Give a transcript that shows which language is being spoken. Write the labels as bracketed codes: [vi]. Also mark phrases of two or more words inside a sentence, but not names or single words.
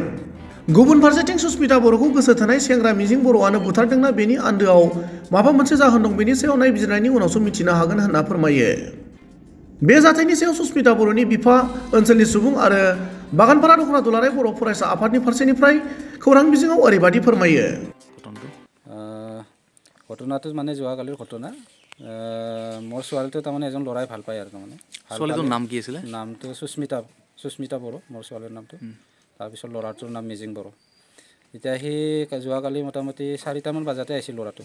[brx] गुबुन फारसेथिं सुस्मिता बर'खौ गोसो थोनाय सेंग्रा मिजिं बर'आनो बुथारदोंना बेनि आन्दोआव माबा मोनसे जाहोन दं बेनि सायाव नायबिजिरनायनि उनावसो मिथिनो हागोन होनना फोरमायो। बे जाथायनि सायाव सुस्मिता बर'नि बिफा, ओनसोलनि सुबुं आरो बागानपारा दख'ना दुलाराय बर' फरायसा आफादनि फारसेनिफ्राय खौरां बिजोङाव ओरैबायदि फोरमायो। [as] ঘটনাটো মানে যোৱাকালিৰ ঘটনা। মোৰ ছোৱালীটো তাৰমানে এজন ল'ৰাই ভাল পায় আৰু তাৰমানে ছোৱালীটোৰ নাম কি আছিলে? নামটো সুস্মিতা বড়ো মোৰ ছোৱালীৰ নামটো। তাৰপিছত ল'ৰাটোৰ নাম মিজিং বড়ো। এতিয়া সি যোৱাকালি মোটামুটি 4টামান বজাতে আহিছিল ল'ৰাটো।